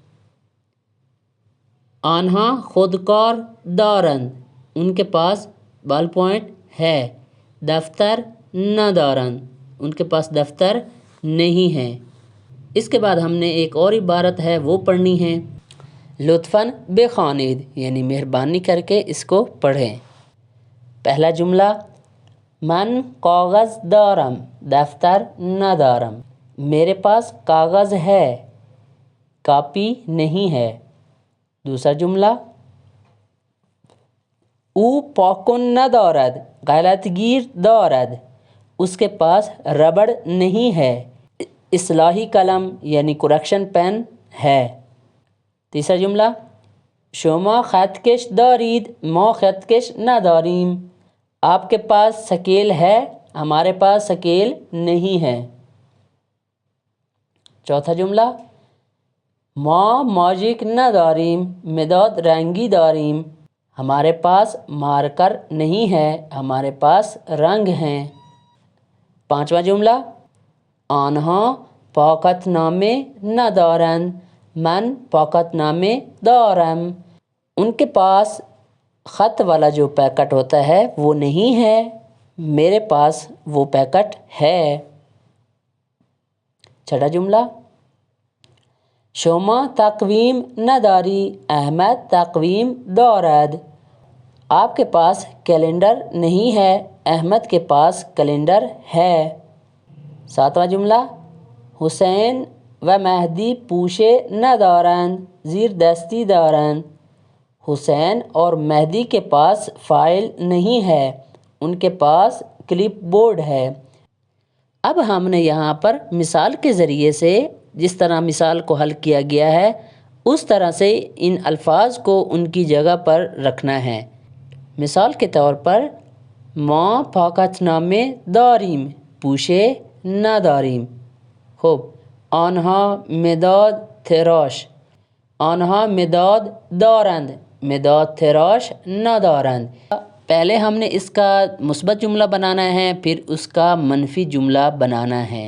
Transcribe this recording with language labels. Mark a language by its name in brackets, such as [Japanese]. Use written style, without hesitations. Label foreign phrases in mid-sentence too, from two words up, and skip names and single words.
[Persian] آنہا خود کار دارند [Urdu] ان کے پاس بال پوائنٹ ہے، [Persian] دفتر ندارند [Urdu] ان کے پاس دفتر نہیں ہے۔ اس کے بعد ہم نے ایک اور عبارت ہے وہ پڑھنی ہے، [Persian] لطفاً بخوانید [Urdu] یعنی مہربانی کر کے اس کو پڑھیں۔ پہلا جملہ [Persian] من کاغذ دارم دفتر ندارم [Urdu] میرے پاس کاغذ ہے کاپی نہیں ہے۔ دوسرا جملہ [Persian] او پاکن ندارد غلط گیر دارد [Urdu] اس کے پاس ربڑ نہیں ہے، اصلاحی قلم یعنی کریکشن پین ہے۔ تیسرا جملہ [Persian] شما خطکش دارید ما خطکش نداریم [Urdu] آپ کے پاس سکیل ہے ہمارے پاس سکیل نہیں ہے۔ چوتھا جملہ [Persian] ما ماجیک نداریم مداد رنگی داریم [Urdu] ہمارے پاس مارکر نہیں ہے ہمارے پاس رنگ ہیں۔ پانچواں جملہ [Persian] آنہا پاکت نامے ندارند من پاکت نامے دارم [Urdu] ان کے پاس خط والا جو پیکٹ ہوتا ہے وہ نہیں ہے، میرے پاس وہ پیکٹ ہے۔ چھٹا جملہ [Persian] شما تقویم نداری احمد تقویم دارد [Urdu] آپ کے پاس کیلنڈر نہیں ہے احمد کے پاس کیلنڈر ہے۔ ساتواں جملہ [Persian] حسین و مہدی پوشے ندارند زیر دستی دارند [Urdu] حسین اور مہدی کے پاس فائل نہیں ہے ان کے پاس کلپ بورڈ ہے۔ اب ہم نے یہاں پر مثال کے ذریعے سے جس طرح مثال کو حل کیا گیا ہے اس طرح سے ان الفاظ کو ان کی جگہ پر رکھنا ہے۔ مثال کے طور پر [Persian] ما پاکت نامه داریم پوشه نداریم. خب آنها مداد تراش، آنها مداد دارند مداد تراش ندارند. [Urdu] پہلے ہم نے اس کا مثبت جملہ بنانا ہے پھر اس کا منفی جملہ بنانا ہے.